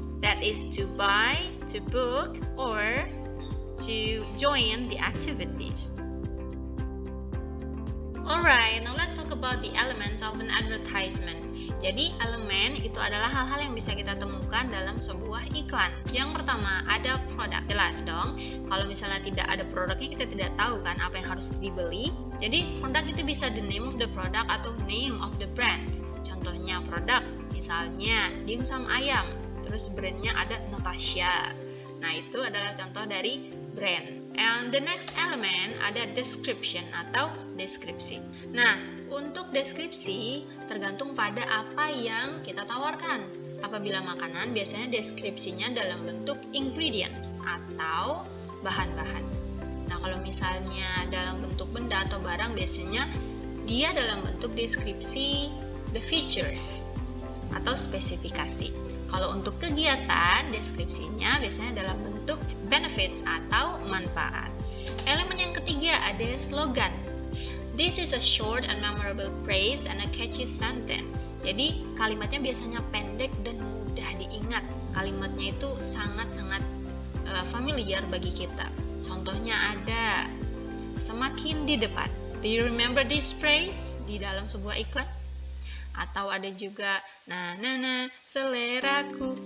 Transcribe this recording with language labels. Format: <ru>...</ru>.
<en>That is to buy, to book, or to join the activities. Alright, now let's talk about the elements of an advertisement.</en> <id>Jadi, elemen itu adalah hal-hal yang bisa kita temukan dalam sebuah iklan. Yang pertama, ada produk. Jelas dong, kalau misalnya tidak ada produknya, kita tidak tahu kan apa yang harus dibeli. Jadi, produk itu bisa</id> <en>the name of the product</en> <id>atau</id> <en>name of the brand.</en> <id>Contohnya produk, misalnya dimsum ayam, terus brandnya ada Natasha. Nah, itu adalah contoh dari brand.</id> <en>And the next element</en> <id>ada description atau deskripsi. Nah, untuk deskripsi tergantung pada apa yang kita tawarkan. Apabila makanan, biasanya deskripsinya dalam bentuk ingredients atau bahan-bahan. Nah, kalau misalnya dalam bentuk benda atau barang, biasanya dia dalam bentuk deskripsi</id> <en>the features</en> <id>atau spesifikasi. Kalau untuk kegiatan, deskripsinya biasanya dalam bentuk benefits atau manfaat. Elemen yang ketiga ada slogan.</id> <en>This is a short and memorable phrase and a catchy sentence.</en> <id>Jadi kalimatnya biasanya pendek dan mudah diingat. Kalimatnya itu sangat-sangat familiar bagi kita. Contohnya ada semakin di depan.</id> <en>Do you remember this phrase</en> <id>di dalam sebuah iklan? Atau ada juga na seleraku.</id>